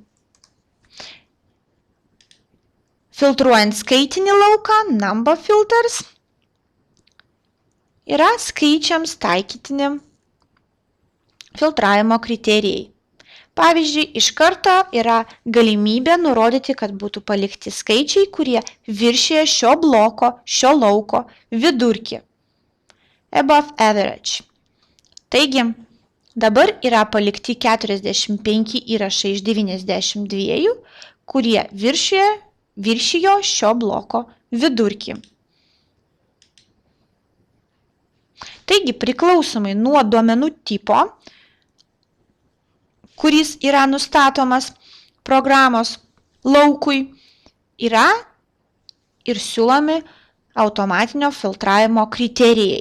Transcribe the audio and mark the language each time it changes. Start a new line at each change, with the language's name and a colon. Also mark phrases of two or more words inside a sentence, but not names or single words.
Lithuanian: Filtruojant skaitinį lauką,
English: Number Filters,
Lithuanian: yra skaičiams taikytini filtravimo kriterijai. Pavyzdžiui, iš karto yra galimybė nurodyti, kad būtų palikti skaičiai, kurie viršyje šio bloko, šio lauko vidurkį.
English: Above average.
Lithuanian: Taigi, dabar yra palikti 45 įrašai iš 92, kurie viršijo šio bloko vidurkį. Taigi, priklausomai nuo duomenų tipo, kuris yra nustatomas programos laukui, yra ir siūlomi automatinio filtravimo kriterijai.